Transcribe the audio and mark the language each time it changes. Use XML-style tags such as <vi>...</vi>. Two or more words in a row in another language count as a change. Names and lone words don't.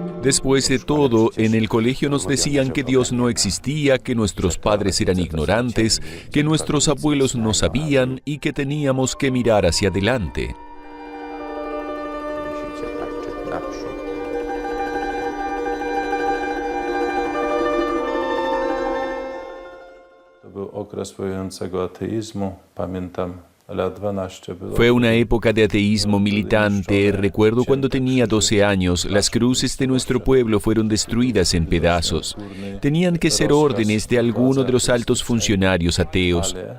<es>Después de todo, en el colegio nos decían que Dios no existía, que nuestros padres eran ignorantes, que nuestros abuelos no sabían y que teníamos que mirar hacia adelante.</es> <pl>Musicie patrzeć naprzód. To był okres wojującego ateizmu. Pamiętam lat 12 było.</pl> <es>Fue una época de ateísmo militante. Recuerdo cuando tenía 12 años, las cruces de nuestro pueblo fueron destruidas en pedazos. Tenían que ser órdenes de alguno de los altos funcionarios ateos.</es>